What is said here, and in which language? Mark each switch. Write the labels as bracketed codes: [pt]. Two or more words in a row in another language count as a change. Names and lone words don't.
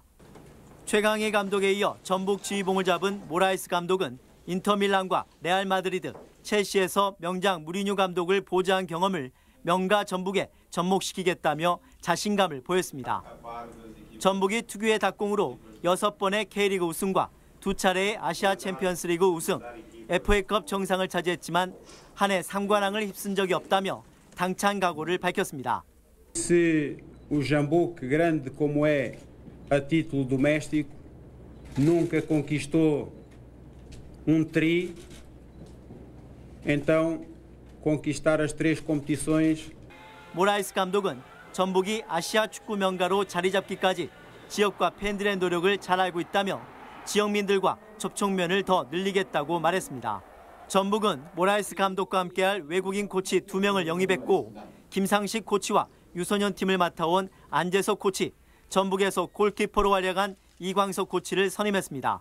[ko] 최강희 감독에 이어 전북 지휘봉을 잡은 모라이스 감독은 인터밀란과 레알 마드리드, 첼시에서 명장 무리뉴 감독을 보좌한 경험을 명가 전북에 접목시키겠다며 자신감을 보였습니다. 전북이 특유의 đặc 공으로 6번의 K리그 우승과 2차례의 아시아 챔피언스 리그 우승, FA컵 정상을 차지했지만 한 해 3관왕을 휩쓴 적이 없다며 당찬 각오를 밝혔습니다. [pt] Se o Jambuco, grande como é a título doméstico, nunca conquistou tri, então conquistar as 3 competições. [ko] 모라이스 감독은 전북이 아시아 축구 명가로 자리 잡기까지 지역과 팬들의 노력을 잘 알고 있다며 지역민들과 접촉면을 더 늘리겠다고 말했습니다. 전북은 모라이스 감독과 함께할 외국인 코치 2명을 영입했고 김상식 코치와 유소년 팀을 맡아온 안재석 코치, 전북에서 골키퍼로 활약한 이광석 코치를 선임했습니다.